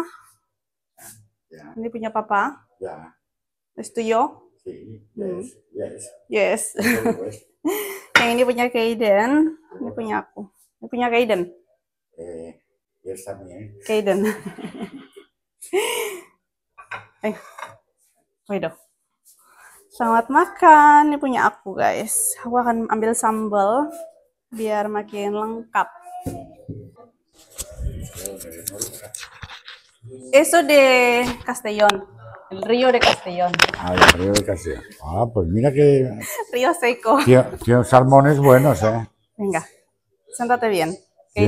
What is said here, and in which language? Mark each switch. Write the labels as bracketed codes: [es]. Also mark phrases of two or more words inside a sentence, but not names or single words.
[id] Ya. Ini punya papa. Ya. [es] Es tuyo. [en] Sí. Yes. Yes. Yes. [es] Pues, [id] Yang ini punya Kaiden. Ini punya aku. Ini punya Kaiden. [es] yes también. [id] Kaiden. Waduh. Selamat makan. Ini punya aku, guys. Aku akan ambil sambal biar makin lengkap. [es] Eso de Castellón, el río de Castellón. Ah, el río de Castellón. Ah, pues mira que Río seco. tiene salmones buenos, ¿eh? Venga, siéntate bien. Tiene